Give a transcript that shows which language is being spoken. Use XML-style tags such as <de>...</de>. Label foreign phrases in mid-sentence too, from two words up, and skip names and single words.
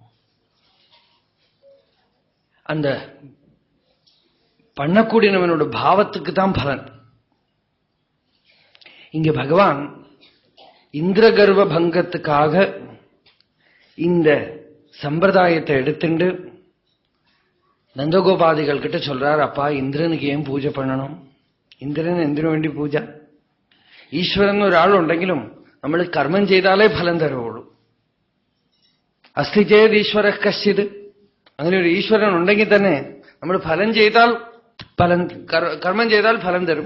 <ta>அந்த பண்ணக்கூடியவனோட பாவத்துக்கு தான் பலன். இங்க பகவான் இந்திரகர்வ பங்கத்துக்காக இந்த சம்பிரதாயத்தை எடுத்துட்டு நந்தகோபாதிகள் கிட்ட சொல்றார், அப்பா இந்திரனுக்கு ஏன் பூஜை பண்ணணும்?</ta> <ml>ഇന്ദ്രന് എന്തിനു വേണ്ടി പൂജ? ഈശ്വരൻ ഒരാളുണ്ടെങ്കിലും നമ്മൾ കർമ്മം ചെയ്താലേ ഫലം തരുള്ളൂ.</ml> <sa>അസ്തി ചേത് ഈശ്വര കശ്ചിത്.</sa> <ml>അങ്ങനെ ഒരു ഈശ്വരൻ ഉണ്ടെങ്കിൽ തന്നെ നമ്മൾ കർമ്മം ചെയ്താൽ ഫലം തരും.</ml>